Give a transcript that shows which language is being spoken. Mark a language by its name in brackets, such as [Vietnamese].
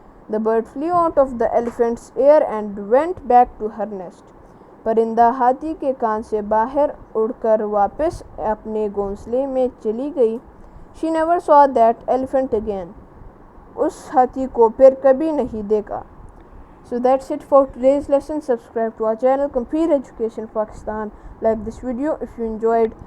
[English] The bird flew out of the elephant's ear and went back to her nest. [Urdu] پرندہ ہاتھی کے کان سے باہر اڑ کر واپس اپنے گھونسلے میں چلی گئی. [English] She never saw that elephant again. [Urdu] اس ہاتھی کو پھر کبھی نہیں دیکھا. [English] So that's it for today's lesson. Subscribe to our channel Computer Education Pakistan. Like this video if you enjoyed.